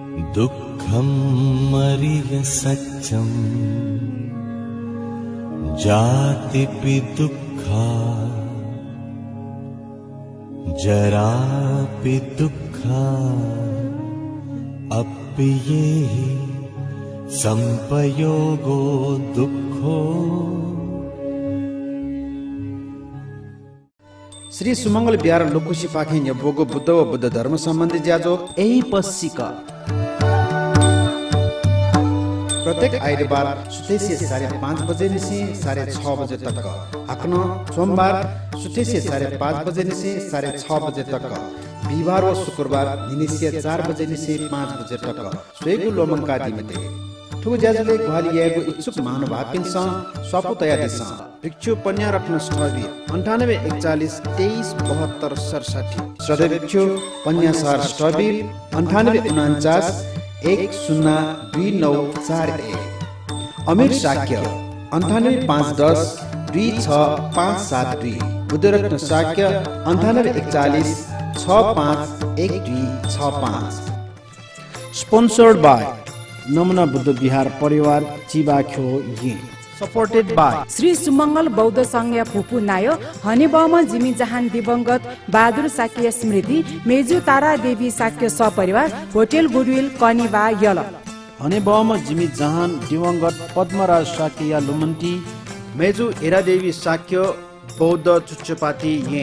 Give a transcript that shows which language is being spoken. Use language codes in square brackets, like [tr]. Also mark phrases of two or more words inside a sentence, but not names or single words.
[pi] दुःखं मरिय सत्यं जातिपि दुःखा जरापि दुःखा अप्येहि संपयोगो दुःखो। [new] श्री सुमंगल बिहार लोकुशी पाखे बोगो बुद्ध व बुद्ध धर्म सम्बन्धी ज्याजो यही पश्चिका प्रत्येक आइतबार सुतेसी 5:30 बजे निसी 6:30 बजे तक हकन सोमबार सुतेसी 5:30 बजे निसी 6:30 बजे तक बिहिबार व शुक्रबार निनिसिया 4 बजे निसी 5 बजे तक स्वेगु लोमंका दिमते ठुगु ज्याजोले ग्वालियाको इच्छुक महानुभावकिन्छ स्वापु तयारीस भिक्षु पन्या रत्न स्टबी 98 41 23 72 67 सदय भिक्षु पन्या सहर स्टबी 98 49 102941 अमीर शाक्य 98 510 26572 बुद्धरत्न शाक्य 98 41 651265 [en] sponsored by [new] नमुना बुद्ध विहार परिवार चिबाख्यो ये [en] supported by [new] श्री सुमंगल बौद्ध संघ फुपू नायो हनेबम जिमी जहान दिवंगत बहादुर साक्य स्मृति मेजु तारा देवी साक्य सपरिवार होटल गुडविल कनिवा यल हनेबम जिमी जहान दिवंगत पद्मराज साक्य लुमन्ती मेजु एरा देवी साक्य बौद्ध चुच्चपाती ये